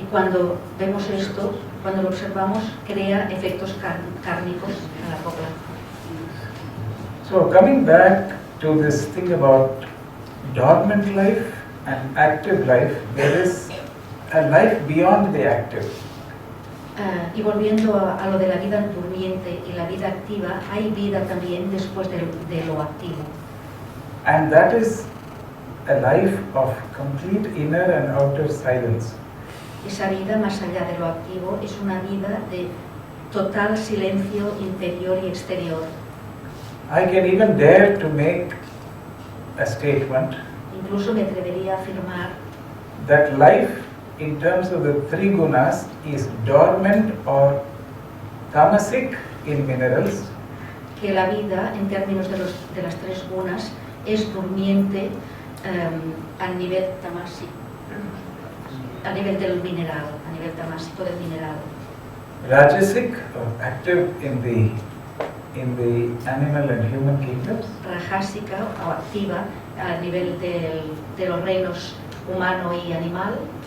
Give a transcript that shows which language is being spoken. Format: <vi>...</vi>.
<es>Y cuando vemos esto, cuando lo observamos, crea efectos kármicos a largo plazo.</es> <en>So coming back to this thing about dormant life and active life, there is a life beyond the active.</en> <es>Y volviendo a lo de la vida durmiente y la vida activa, hay vida también después de lo activo.</es> <en>And that is a life of complete inner and outer silence.</en> <es>Esa vida más allá de lo activo es una vida de total silencio interior y exterior.</es> <en>I can even dare to make a statement</en> <es>Incluso me atrevería a afirmar</es> <en>that life in terms of the three gunas is dormant or tamasic in minerals,</en> <es>que la vida, en términos de las tres gunas, es durmiente a nivel tamásico, a nivel del mineral, a nivel tamásico del mineral.</es> <en>rajasic or active in the animal and human kingdoms,</en> <es>Rajásica o activa a nivel de los reinos humano y animal,</es>